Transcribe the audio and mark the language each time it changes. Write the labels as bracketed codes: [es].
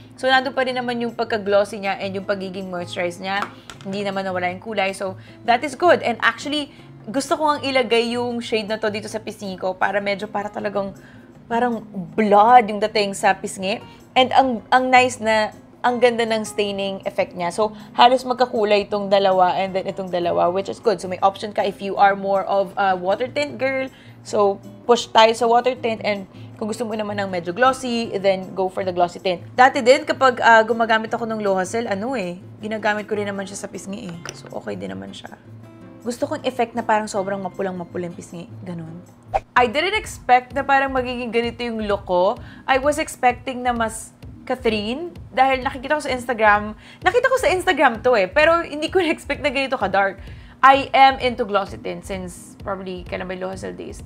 [tl] So, nandun pa rin naman yung pagka-glossy niya and yung pagiging moisturized niya. Hindi naman nawala yung kulay. [en] So, that is good. And actually, [tl] gusto ko ang ilagay yung shade na to dito sa pisngi ko para medyo talagang parang blood yung dating sa pisngi. And ang nice na, ang ganda ng staining effect niya. So, halos magkakulay itong dalawa [en] and then [tl] itong dalawa, [en] which is good. [tl] So, may option ka [en] if you are more of a water tint girl. [tl] So, push tayo sa water tint and kung gusto mo naman ng medyo glossy, [en] then go for the glossy tint. [tl] Dati din, kapag gumagamit ako ng Lohasel, ginagamit ko rin naman siya sa pisngi So, okay din naman siya. Gusto kong effect na parang sobrang mapulang-mapulang pisngi. Ganon. [en] I didn't expect [tl] na parang magiging ganito yung look ko. [en] I was expecting [tl] na mas Catherine, dahil nakikita ko sa Instagram, nakita ko sa Instagram to pero hindi ko na-expect na ganito ka-dark. [en] I am into glossy tint since probably [tl] kailan ba [en] Lohasel days?